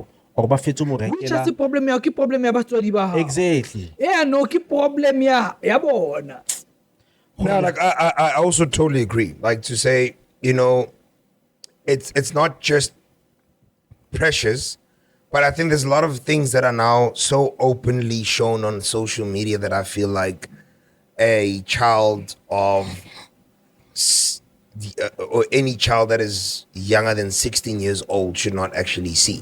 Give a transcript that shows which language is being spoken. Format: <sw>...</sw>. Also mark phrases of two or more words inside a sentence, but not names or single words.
<st>Or ba fetso mo</st> <en>Which is</en> <st>rekela.</st> <en>the problem ya?</en> <st>Ki problem ya batswadi ba hao.</st> <en>Exactly. Yeah, no,</en> <st>ki problem ya bona.</st> <en>No, like I also totally agree. Like to say, you know, it's not just pressures, but I think there's a lot of things that are now so openly shown on social media that I feel like a child of or any child that is younger than 16 years old should not actually see.</en>